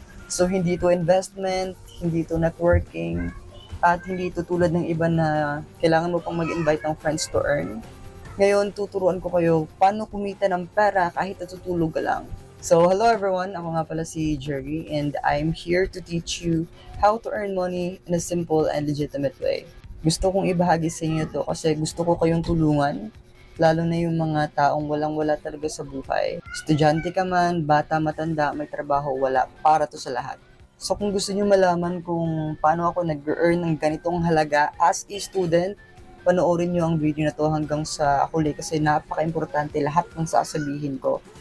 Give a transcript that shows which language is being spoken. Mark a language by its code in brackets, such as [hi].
[tl] So, hindi to investment, hindi to networking, at hindi to tulad ng iba na kailangan mo pang mag-invite ng friends to earn. Ngayon, tuturuan ko kayo paano kumita ng pera kahit natutulog ka lang. [en] So, hello everyone! [tl] Ako nga pala si Jerry [en] and I'm here to teach you how to earn money in a simple and legitimate way. [tl] Gusto kong ibahagi sa inyo to kasi gusto ko kayong tulungan, lalo na yung mga taong walang-wala talaga sa buhay. Estudyante ka man, bata, matanda, may trabaho, wala, para to sa lahat. So kung gusto niyo malaman kung paano ako nag-earn ng ganitong halaga [en] as a student, [tl] panoorin niyo ang video na to hanggang sa huli kasi napaka-importante lahat ng sasabihin ko.